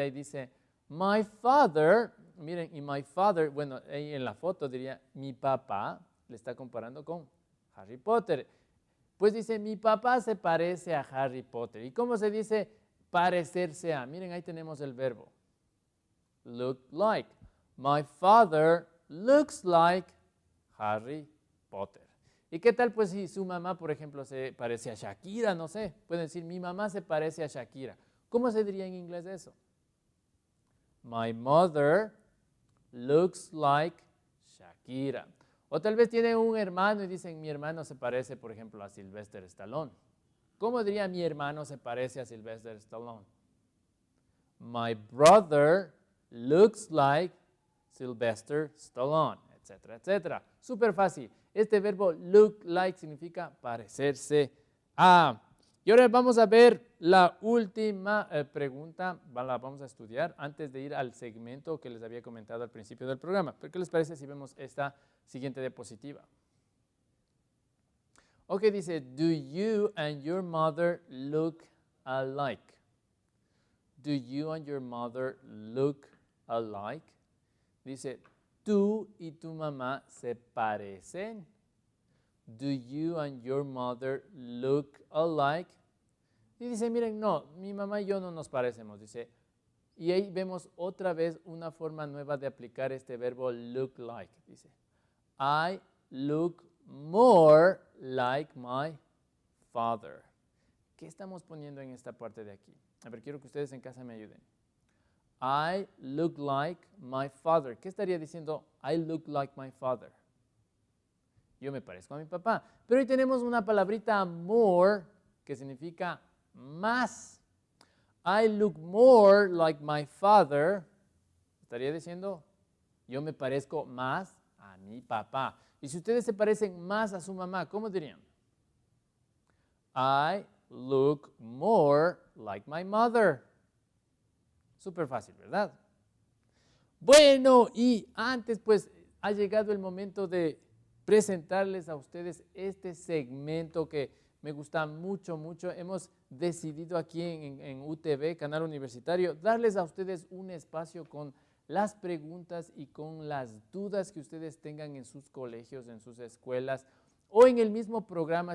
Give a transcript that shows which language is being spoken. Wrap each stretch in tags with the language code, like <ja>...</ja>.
<es>Ahí dice,</es> <en>my father,</en> <es>miren, y my father, bueno, ahí en la foto diría, mi papá, le está comparando con Harry Potter. Pues dice, mi papá se parece a Harry Potter. ¿Y cómo se dice parecerse a? Miren, ahí tenemos el verbo.</es> <en>Look like. My father looks like Harry Potter.</en> <es>¿Y qué tal pues si su mamá, por ejemplo, se parece a Shakira? No sé, pueden decir, mi mamá se parece a Shakira. ¿Cómo se diría en inglés eso?</es> <en>My mother looks like Shakira.</en> <es>O tal vez tienen un hermano y dicen, mi hermano se parece, por ejemplo, a Sylvester Stallone. ¿Cómo diría mi hermano se parece a Sylvester Stallone?</es> <en>My brother looks like Sylvester Stallone,</en> <es>etcétera, etcétera. Súper fácil. Este verbo look like significa parecerse a. Y ahora vamos a ver la última pregunta, la vamos a estudiar antes de ir al segmento que les había comentado al principio del programa. ¿Pero qué les parece si vemos esta siguiente diapositiva? Ok, dice,</es> <en>do you and your mother look alike? Do you and your mother look alike?</en> <es>Dice, tú y tu mamá se parecen.</es> <en>Do you and your mother look alike?</en> <es>Y dice, miren, no, mi mamá y yo no nos parecemos. Dice, y ahí vemos otra vez una forma nueva de aplicar este verbo look like. Dice,</es> <en>I look more like my father.</en> <es>¿Qué estamos poniendo en esta parte de aquí? A ver, quiero que ustedes en casa me ayuden.</es> <en>I look like my father.</en> <es>¿Qué estaría diciendo?</es> <en>I look like my father.</en> <es>Yo me parezco a mi papá. Pero hoy tenemos una palabrita more que significa más.</es> <en>I look more like my father.</en> <es>Estaría diciendo, yo me parezco más a mi papá. Y si ustedes se parecen más a su mamá, ¿cómo dirían?</es> <en>I look more like my mother.</en> <es>Súper fácil, ¿verdad? Bueno, y antes pues ha llegado el momento de presentarles a ustedes este segmento que me gusta mucho, mucho. Hemos decidido aquí en UTV, Canal Universitario, darles a ustedes un espacio con las preguntas y con las dudas que ustedes tengan en sus colegios, en sus escuelas o en el mismo programa.</es>